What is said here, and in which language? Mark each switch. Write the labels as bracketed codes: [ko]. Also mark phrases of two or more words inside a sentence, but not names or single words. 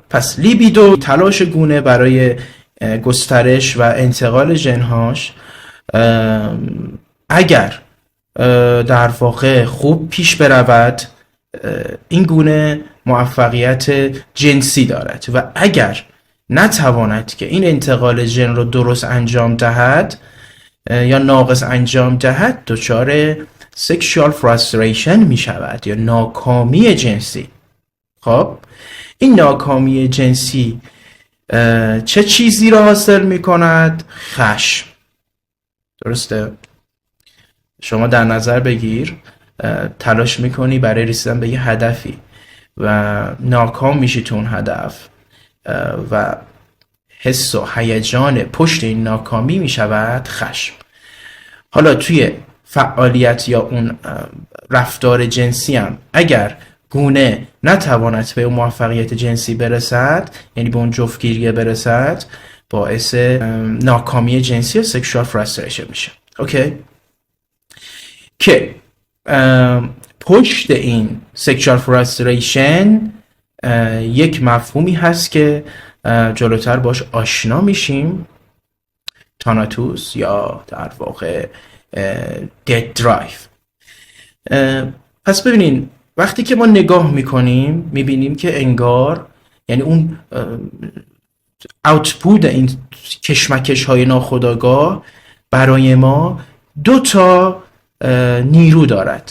[fa] پس لیبیدو تلاش گونه برای گسترش و انتقال ژن‌هاش اگر در واقع خوب پیش برود این گونه موفقیت جنسی دارد و اگر نتواند که این انتقال ژن رو درست انجام دهد یا ناقص انجام دهد دچار [en] sexual frustration [fa] می شود یا ناکامی جنسی. خب این ناکامی جنسی چه چیزی را حاصل می کند؟ خشم. درسته؟ شما در نظر بگیر تلاش میکنی برای رسیدن به یه هدفی و ناکام میشی تو اون هدف و حس و هیجان پشت این ناکامی میشود خشم. حالا توی فعالیت یا اون رفتار جنسی هم اگر گونه نتواند به اون موفقیت جنسی برسد، یعنی به اون جفتگیری برسد، باعث ناکامی جنسی و [en] sexual frustration [fa] میشه. اوکی؟ که پشت این [en] sexual frustration [fa] یک مفهومی هست که جلوتر باش آشنا میشیم، تاناتوس یا در واقع [en] dead drive. [fa] پس ببینین وقتی که ما نگاه میکنیم میبینیم که انگار یعنی اون اوتپوت این کشمکش های ناخودآگاه برای ما دو تا نیرو دارد.